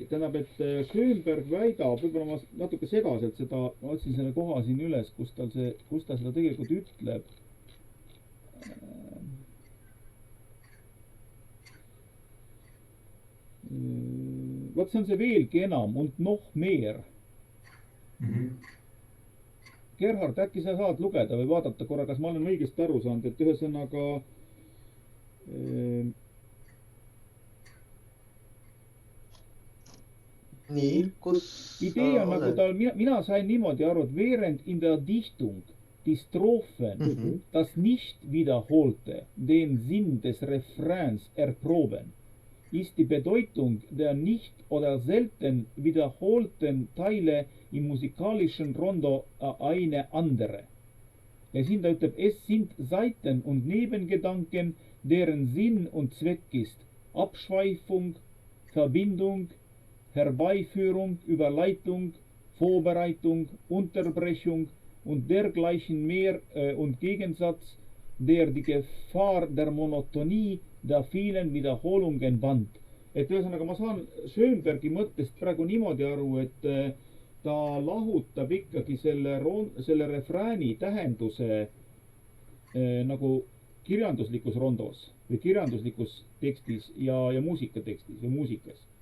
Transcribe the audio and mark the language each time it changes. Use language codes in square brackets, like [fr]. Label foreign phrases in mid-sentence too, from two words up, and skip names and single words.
[et] Tähendab, et Schönberg väidab, võib-olla ma natuke segaselt seda, otsin selle koha siin üles, kus ta seda tegelikult ütleb. Vaat see on see veelgi enam, [de] und noch mehr. [et] Gerhard, äkki sa saad lugeda või vaadata korra, kas ma olen õigesti aru saanud, et ühesõnaga nii, kus idee on nagu tal, mina sain niimoodi aru, et [de] während in der Dichtung die Strophen das nicht wiederholte den Sinn des Refrains erproben, ist die Bedeutung der nicht oder selten wiederholten Teile im musikalischen Rondo eine andere. [et] Ja siin ta ütleb, [de] es sind Seiten und Nebengedanken, deren Sinn und Zweck ist Abschweifung, Verbindung, Herbeiführung, Überleitung, Vorbereitung, Unterbrechung und dergleichen mehr und Gegensatz, der die Gefahr der Monotonie der vielen Wiederholungen band. [et] Et ühesõnaga ma saan Schönbergi mõttest praegu niimoodi aru, et ta lahutab ikkagi selle refrääni tähenduse nagu kirjanduslikus rondos või kirjanduslikus tekstis ja muusikatekstis või muusikas.